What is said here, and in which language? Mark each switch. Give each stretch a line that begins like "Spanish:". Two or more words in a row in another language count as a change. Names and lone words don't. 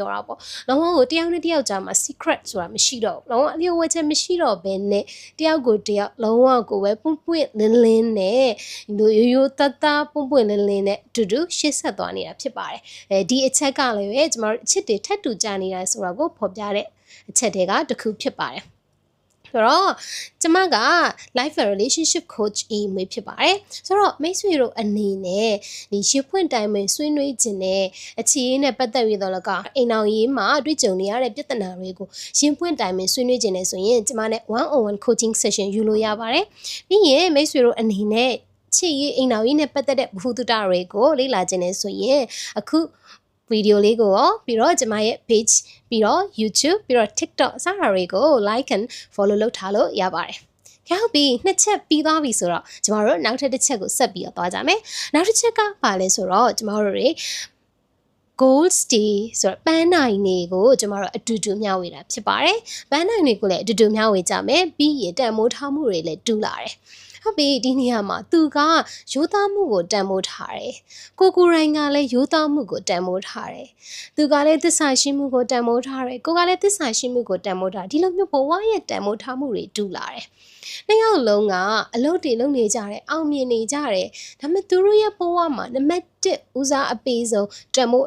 Burmese: ပြောတာပေါ့လုံးဝကိုတယောက်နဲ့တယောက်ကြားမှာ secret ဆိုတာမရှိတော့ဘူးလုံးဝအလျှို့ဝှက်ချက်မရှိတော့ဘဲနဲ့တယောက်ကိုတယောက်လုံးဝကိုပဲပွန့်ပွန့်လင်းလင်းနဲ့ဒီရိုးရိုးသားသားပွန့်ပွန့်လင်းလင်းနဲ့အတူတူရှေ့ဆက်သွားနေတာဖြစ်ပါတယ်ဒီ အချက်ကလည်းပဲကျမတို့အချစ်တွေထပ်တူကြနေတာဆိုတာကိုဖော်ပြတဲ့အချက်တွေကတစ်ခုဖြစ်ပါတယ်ဆိုတော့ကျမက
English: life and relationship coach
Burmese: မွေးဖြစ်ပါတယ်ဆိုတော့မိတ်ဆွေတို့အနေ နဲ့ဒီရှင်းဖွင့်တိုင်းမှာဆွေးနွေးခြင်းနဲ့အခြေအနေနဲ့ပတ်သက်ပြီးတော့လည်းကအိမ်အောင်ရေးမှာတွေ့ကြုံနေရတဲ့ပြဿနာတွေကိုရှင်းဖွင့်တိုင်းမှာ ဆွေးနွေးခြင်းနဲ့ဆိုရင်ကျမနဲ့
English: one-on-one coaching session
Burmese: ယူလို့ရပါတယ်ပြီးရင်မိတ်ဆွေတို့အနေနဲ့ချစ်ရေးအိမ်အောင်ရေးနဲ့ပတ်သက်တဲ့ဘ ഹു တုတတွေကိုလေ့လာခြင်းနဲ့ဆိုရင်အခုဗီဒီယိုလေးကိုရောပြီးတော့ကျွန်မရဲ့ page ပြီးတော့ YouTube ပြီးတော့ TikTok စတာတွေကို
English: like and follow
Burmese: လုပ်ထားလို့ရပါတယ်။ဟုတ်ပြီနှစ်ချက်ပြီးသွားပြီဆိုတော့ကျမတို့နောက်ထပ်တစ်ချက်ကိုဆက်ပြီးတော့သွားကြမယ်။နောက်တစ်ချက်ကဘာလဲဆိုတော့ကျမတို့တွေ
English: goals day
Burmese: ဆိုတော့ပန်းနိုင်တွေကိုကျမတို့အတူတူမျှဝေတာဖြစ်ပါတယ်။ပန်းနိုင်တွေကိုလည်းအတူတူမျှဝေကြမယ်ပြီးရင်တန်မိုးထားမှုတွေလည်းတူ လာတယ်။ဟုတ်ပြီဒီနေရာမှာသူကရိုးသားမှုကိုတန်ဖိုးထားတယ်။ကိုရိုင်းကလည်းရိုးသားမှုကိုတန်ဖိုးထားတယ်။သူကလည်းသစ္စာရှိမှုကိုတန်ဖိုးထားတယ်။ကိုကလည်းသစ္စာရှိမှုကိုတန်ဖိုးထားဒီလိုမျိုးဘဝရဲ့တန်ဖိုးထားမှုတွေတူလာတယ်။နှစ်ယောက်လုံးကအလုပ်တွေလုပ်နေကြတယ်အောင်မြင်နေကြတယ်ဒါပေမဲ့သူတို့ရဲ့ဘဝမှာနံပါတ်1ဦးစားအပေးဆုံးတန်ဖိုးအ